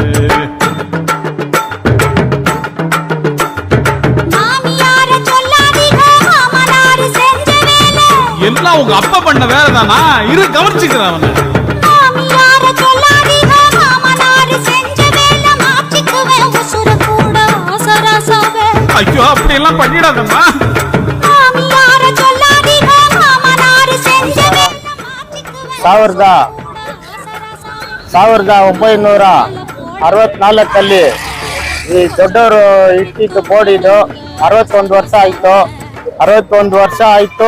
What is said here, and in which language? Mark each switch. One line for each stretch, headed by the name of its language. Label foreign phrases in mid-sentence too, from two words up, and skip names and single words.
Tamil: எல்லாம் உங்க அப்பா பண்ண வேலை தானா இரு கவனிச்சுக்கிறேன் ஐயோ அப்படி எல்லாம் பண்ணிடாதம்மா
Kannada: ಸಾವಿರದ 1964 ಈ ದೊಡ್ಡವರು ಇಟ್ಟಿದ್ದು ಬೋರ್ಡಿದು 61 ವರ್ಷ ಆಯ್ತು 61 ವರ್ಷ ಆಯ್ತು